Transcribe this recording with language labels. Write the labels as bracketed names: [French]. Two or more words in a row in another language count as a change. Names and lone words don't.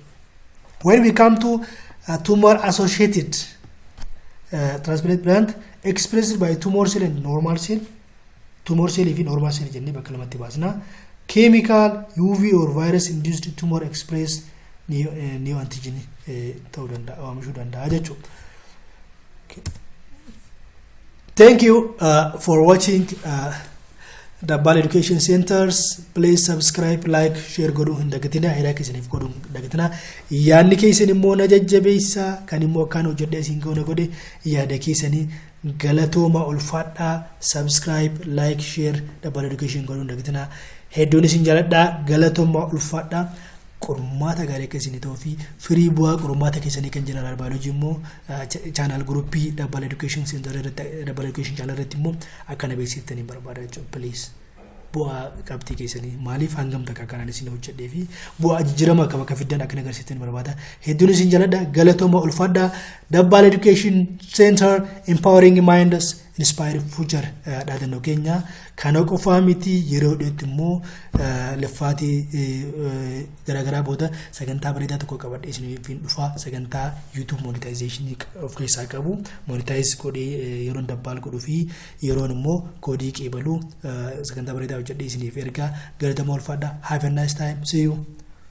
[English] When we come to tumor associated transplant expressed by tumor cell and normal cell, tumor cell and normal cell [Oromo] jennee bakka lamatti baasna. [English] Chemical, UV or virus induced tumor express new antigen [Oromo] ta'uu danda'a, oomishuu danda'a jechuudha. [English] Thank you for watching Dabbal Education Centers. Please subscribe, like, share [Oromo] godhu hin dagatina, hira keessaniif godhu hin dagatina. Yaadni keessan immoo na jajjabeessa, kan immoo akkaan hojjedhe isin goona godhe yaada keessanii galatooma ulfaadhaa. [English] Subscribe, like, share [Oromo] Dabbal Education godhu hin dagatina. Hedduun isin jaaladhaa, galatooma ulfaadhaa. Qormaata gaarii keessanii ta'uu fi firii bu'aa qormaata keessanii kan jeneraal biology immoo channel groupii Dabbal Education Center irratti Dabbal Education channel irratti immoo akkana beeksiftanii barbaada jechuudha. Please bu'aa qabxii keessanii maaliif hangam takka kanaan isin hojjedhee fi bu'aa jijjiirama akkam akka fiddan akkana agarsiiftanii barbaada. Hedduun isin jaaladha, galatooma ulfaadhaa. Dabbal Education Center [English] empowering minds inspire future [Oromo] dhaadannoo keenya kana qofaa miti. Yeroo dhiyootti immoo laffaati garagaraa booda sagantaa bareedaa tokko qabadhee isiniif dhufa. Sagantaa YouTube monetization of keessaa qabu, monetize godhee yeroon dabbaal godhuu fi yeroon immoo koodii qeebaluu sagantaa bareedaa hojjedhee isiniif ergaa. Galatooma ulfaadhaa. [English] Have a nice time. See you.